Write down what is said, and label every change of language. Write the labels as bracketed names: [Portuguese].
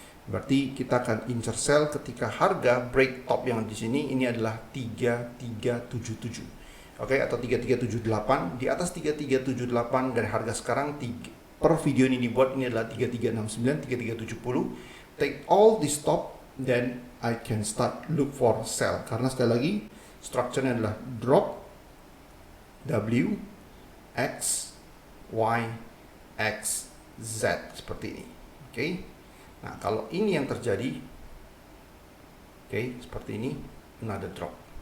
[Indonesian] Berarti kita akan incer sell ketika harga break top yang di sini, ini adalah 3377. Atau 3378, di atas 3378 dari harga sekarang per video ini dibuat ini adalah 3369, 3370. [English] Take all this top, then I can start look for sell. [Indonesian] Karena sekali lagi structure-nya adalah drop W, X, Y, X, Z seperti ini. Nah, kalau ini yang terjadi, seperti ini, [English] another drop.